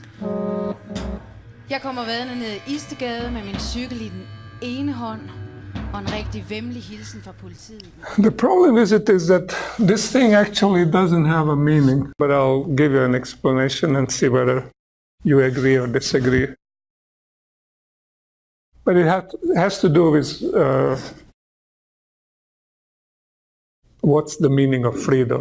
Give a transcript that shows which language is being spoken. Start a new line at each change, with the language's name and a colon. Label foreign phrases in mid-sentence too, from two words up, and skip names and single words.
Danish: Jeg kommer vadende ned i Istegade med min cykel i den ene hånd og en rigtig væmmelig hilsen fra politiet.
English: The problem with it is that this thing actually doesn't have a meaning, but I'll give you an explanation and see whether you agree or disagree. But it has to do with what's the meaning of freedom.